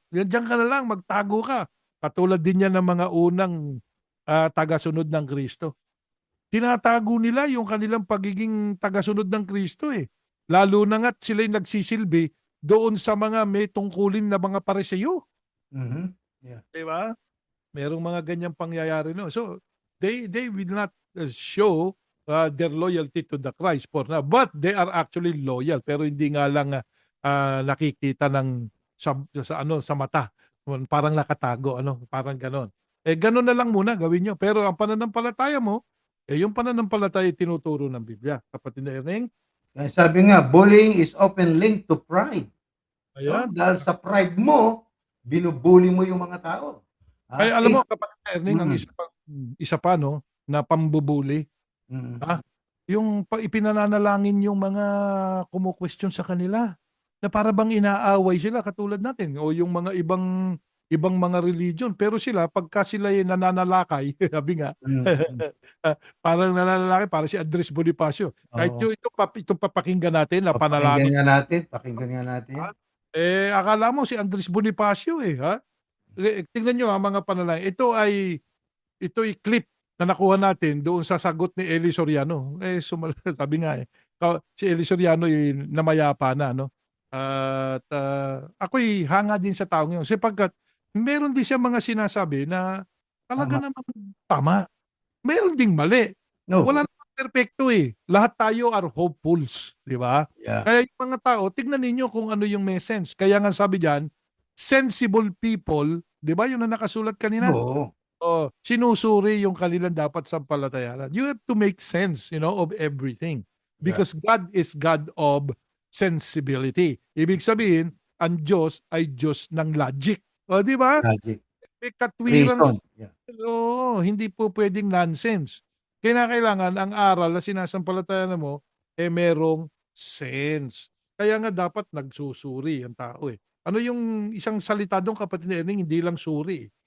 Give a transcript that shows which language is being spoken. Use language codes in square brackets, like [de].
[tl] Diyan ka na lang, magtago ka. Katulad din yan ng mga unang tagasunod ng Kristo. Tinatago nila yung kanilang pagiging tagasunod ng Kristo eh. Lalo na nga't sila'y nagsisilbi doon sa mga may tungkulin na mga pareseyo. Mhm. Di ba? Merong mga ganyang pangyayari no. [en] So, they will not show their loyalty to the Christ for now. But they are actually loyal. [tl] Pero hindi nga lang nakikita ng sa mata. Parang nakatago, parang ganon. Ganon na lang muna gawin nyo. Pero ang pananampalataya mo, yung pananampalataya tinuturo ng Biblia. Kapatid na Erning. Sabi nga, [en] bullying is often linked to pride. [tl] Ayan. Dahil sa pride mo, binubuli mo yung mga tao. Ay, alam mo, kapatid na Erning, ang isa pa, no, na pambubuli. Yung ipinananalangin yung mga kumu-question sa kanila na para bang inaaway sila katulad natin o yung mga ibang mga religion, pero sila pagka sila nananalakay, sabi nga, parang nananalakay para si Andres Bonifacio. Kahit itong papakinggan natin na panalangin. Pakinggan nga natin. Akala mo si Andres Bonifacio ha? Tingnan nyo mga panalangin. Ito ay clip na nakuha natin doon sa sagot ni Eli Soriano. Sabi nga si Eli Soriano namayapa na, no? At ako'y hanga din sa taong yun. Sapagkat meron din siya mga sinasabi na talaga naman tama. Meron ding mali. No. Wala namang perfecto eh. Lahat tayo [en] are hopefuls. [tl] Di ba? [en] Yeah. [tl] Kaya yung mga tao, tignan ninyo kung ano yung may sense. Kaya nga sabi dyan, [en] sensible people, [tl] di ba yun na nakasulat kanina? Oo. Sinusuri yung kanilang dapat sampalatayanan. [en] You have to make sense, of everything. Because God is God of sensibility. [tl] Ibig sabihin, ang Diyos ay Diyos ng logic. O, di ba? [en] Logic. [tl] May katwiran. [en] Reason. Yeah. [tl] Oo, hindi po pwedeng nonsense. Kailangan ang aral na sinasampalatayan mo, merong sense. Kaya nga dapat nagsusuri ang tao eh. Ano yung isang salita doon, kapatid Erning, hindi lang suri.